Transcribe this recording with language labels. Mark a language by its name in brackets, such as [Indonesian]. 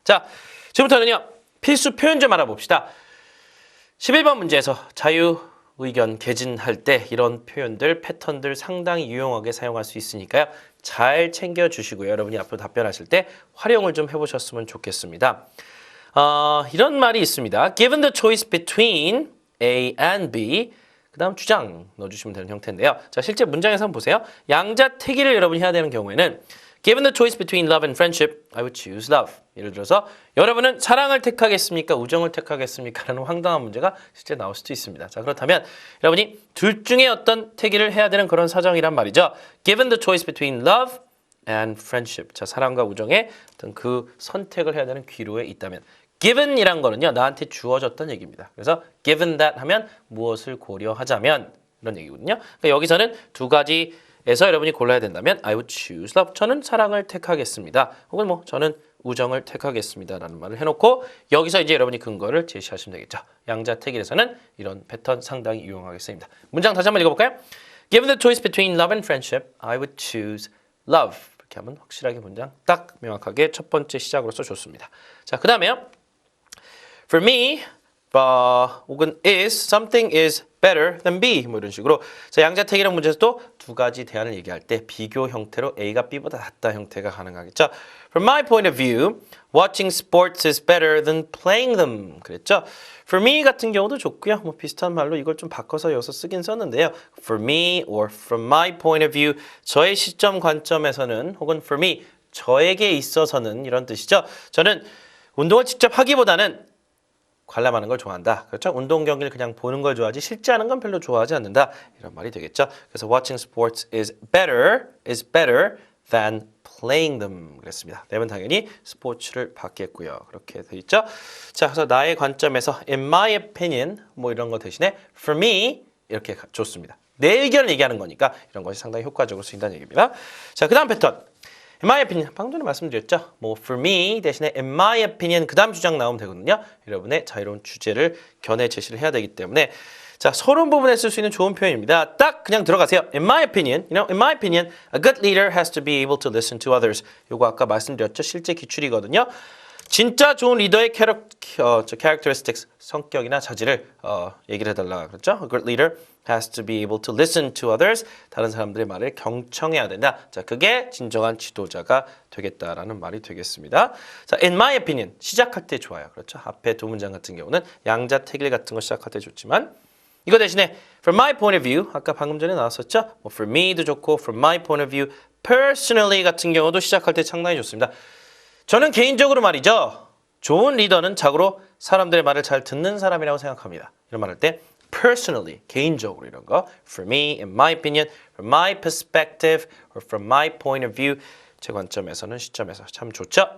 [Korean] 자, 지금부터는요. 필수 표현 좀 알아봅시다. 11번 문제에서 자유 의견 개진할 때 이런 표현들, 패턴들 상당히 유용하게 사용할 수 있으니까요. 잘 챙겨주시고요. 여러분이 앞으로 답변하실 때 활용을 좀 해보셨으면 좋겠습니다. 이런 말이 있습니다. [English] Given the choice between A and B [Korean] 그 다음 주장 넣어주시면 되는 형태인데요. 자, 실제 문장에서 한번 보세요. 양자택일을 여러분이 해야 되는 경우에는 [English] Given the choice between love and friendship, I would choose love. [Korean] 예를 들어서 여러분은 사랑을 택하겠습니까? 우정을 택하겠습니까? 라는 황당한 문제가 실제 나올 수도 있습니다. 자, 그렇다면 여러분이 둘 중에 어떤 택일을 해야 되는 그런 사정이란 말이죠. [English] Given the choice between love and friendship. [Korean] 자, 사랑과 우정의 어떤 그 선택을 해야 되는 기로에 있다면 given이란 거는요. 나한테 주어졌던 얘기입니다. 그래서 given that 하면 무엇을 고려하자면 이런 얘기거든요. 그러니까 여기서는 두 가지에서 여러분이 골라야 된다면 [English] I would choose love. [Korean] 저는 사랑을 택하겠습니다. 혹은 뭐 저는 우정을 택하겠습니다. 라는 말을 해놓고 여기서 이제 여러분이 근거를 제시하시면 되겠죠. 양자택일에서는 이런 패턴 상당히 유용하게 쓰입니다. 문장 다시 한번 읽어볼까요? [English] Given the choice between love and friendship, I would choose love. [Korean] 이렇게 하면 확실하게 문장 딱 명확하게 첫 번째 시작으로서 좋습니다. 자, 그 다음에요. For me, 혹은 [English] something is better than B [Korean] 뭐 이런 식으로 자, 양자택일형 문제에서도 두 가지 대안을 얘기할 때 비교 형태로 A가 B보다 낫다 형태가 가능하겠죠. [English] From my point of view, watching sports is better than playing them. [Korean] 그랬죠. For me 같은 경우도 좋고요. 뭐 비슷한 말로 이걸 좀 바꿔서 여기서 쓰긴 썼는데요. [English] For me or from my point of view, [Korean] 저의 시점 관점에서는 혹은 [English] for me, [Korean] 저에게 있어서는 이런 뜻이죠. 저는 운동을 직접 하기보다는 관람하는 걸 좋아한다. 그렇죠? 운동 경기를 그냥 보는 걸 좋아하지 실제 하는 건 별로 좋아하지 않는다. 이런 말이 되겠죠. 그래서 [English] watching sports is better than playing them [Korean] 그랬습니다. 되면 당연히 스포츠를 받겠고요. 그렇게 돼 있죠. 자, 그래서 나의 관점에서 [English] in my opinion [Korean] 뭐 이런 거 대신에 for me 이렇게 좋습니다. 내 의견을 얘기하는 거니까 이런 것이 상당히 효과적으로 쓰인다는 얘기입니다. 자, 그 다음 패턴. [English] In my opinion, [Korean] 방금 전에 말씀드렸죠. 뭐 for me 대신에 in my opinion 그 다음 주장 나오면 되거든요. 여러분의 자유로운 주제를 견해 제시를 해야 되기 때문에 자, 서론 부분에 쓸 수 있는 좋은 표현입니다. 딱 그냥 들어가세요. [English] In my opinion, in my opinion, a good leader has to be able to listen to others. [Korean] 요거 아까 말씀드렸죠. 실제 기출이거든요. 진짜 좋은 리더의 characteristics, 성격이나 자질을 얘기를 해달라 그랬죠. [English] A good leader has to be able to listen to others. [Korean] 다른 사람들의 말을 경청해야 된다. 자, 그게 진정한 지도자가 되겠다라는 말이 되겠습니다. 자, in my opinion 시작할 때 좋아요. 그렇죠. 앞에 두 문장 같은 경우는 양자택일 같은 거 시작할 때 좋지만 이거 대신에 [English] from my point of view [Korean] 아까 방금 전에 나왔었죠. 뭐 for me도 좋고 [English] from my point of view personally [Korean] 같은 경우도 시작할 때 상당히 좋습니다. 저는 개인적으로 말이죠. 좋은 리더는 자고로 사람들의 말을 잘 듣는 사람이라고 생각합니다. 이런 말 할 때 [English] personally, [Korean] 개인적으로 이런 거 [English] for me, in my opinion, from my perspective, or from my point of view [Korean] 제 관점에서는 시점에서 참 좋죠.